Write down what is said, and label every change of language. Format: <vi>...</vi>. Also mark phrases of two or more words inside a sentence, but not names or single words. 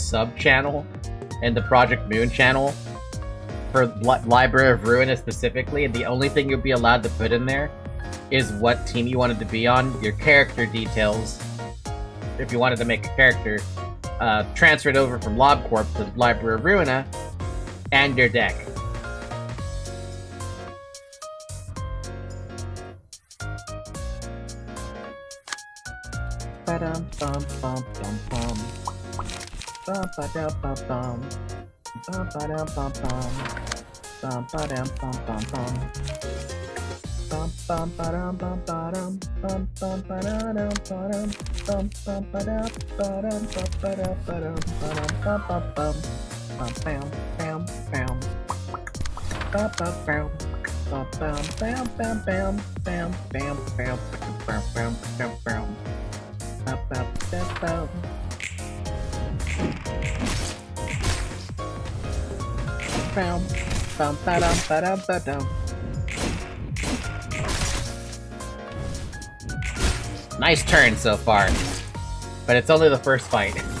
<en>sub-channel in the Project Moon channel for Library of Ruina specifically, and the only thing you'll be allowed to put in there is what team you wanted to be on, your character details, if you wanted to make a character, transferred over from LobCorp to Library of Ruina, and your deck. Ba-dum bum bum bum bum. Bum ba dum bum bum. Bum ba dum bum bum. Bum ba dum bum bum bum. Bum bum ba dum bum bum. Bum bum ba dum bum. Bum bum ba dum bum. Bum ba dum bum. Bum bum bum. Bum bam bam bam. Bum bum bam. Bum bam bam bam bam bam bam bam bam bam bam bam. Nice turn so far, but it's only the first fight.</en>